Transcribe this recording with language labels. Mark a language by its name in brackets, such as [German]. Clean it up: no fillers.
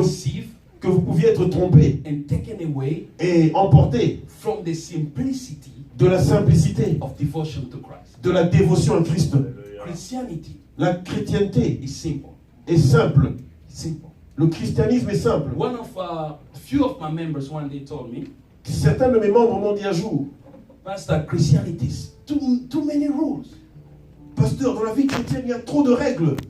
[English] deceived [French] que vous pouviez être trompé [English] and taken away [French] et emporté [English] from the simplicity [French] de la simplicité, [English] of devotion to Christ. [French] de la dévotion à Christ. [English] Christianity [French] La chrétienté [English] is simple. [French] est simple. [English] Simple. [French] Le christianisme est simple. [English] One of few of my members one day told me, [French] Certains de mes membres m'ont dit un jour, [English] Pastor, Christianity is too many rules. [French] pasteur, dans la vie chrétienne, il y a trop de règles.